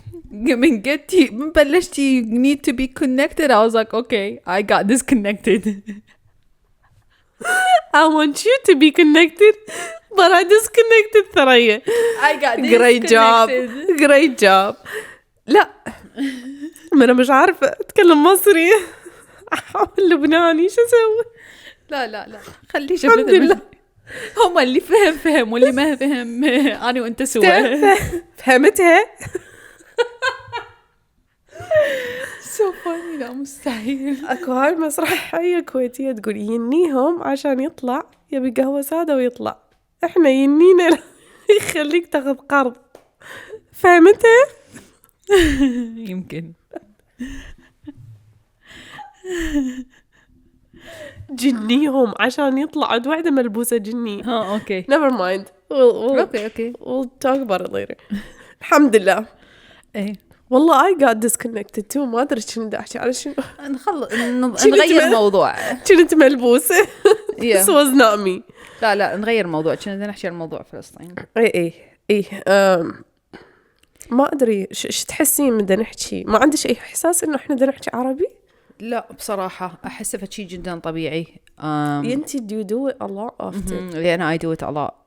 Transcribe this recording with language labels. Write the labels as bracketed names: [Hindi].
[Arabic] من قلتي من بلشتي [English] need to be connected I was like okay I got disconnected. I want you to be connected but I disconnected Thuraya. I got disconnected. Great job. [Arabic] لا ما أنا مش عارفة أتكلم مصري. أحاول لبناني شو أسوي؟ لا خليه الحمد لله. هم اللي فهم واللي ما فهم أنا وأنت سوا. فهمتها. [English] so funny. [Arabic] لا مستحيل. أكو هاي مسرحية كويتية تقول ينيهم عشان يطلع يبي قهوة سادة ويطلع، إحنا ينينا يخليك تاخذ قرض. فهمتها؟ يمكن. جنيهم عشان يطلع عند واحدة ملبوسة جني. أوكي. [English] never mind. We'll talk about it later. [Arabic] الحمد لله. إيه. والله [English] I got disconnected too. [Arabic] ما أدري شنو بدي أحكي على شنو. نغير موضوع. كنت ملبوسة. [English] This was not me. [Arabic] لا نغير موضوع. كنا نحكي عن موضوع فلسطين. إيه. ما أدري شو تحسين بدنا نحكي. ما عندش أي إحساس إنه إحنا بدنا نحكي عربي. لا بصراحة أحس فشي جدا طبيعي. ينتي [English] do you do it a lot often؟ [Arabic] لأن [English] I do it a lot.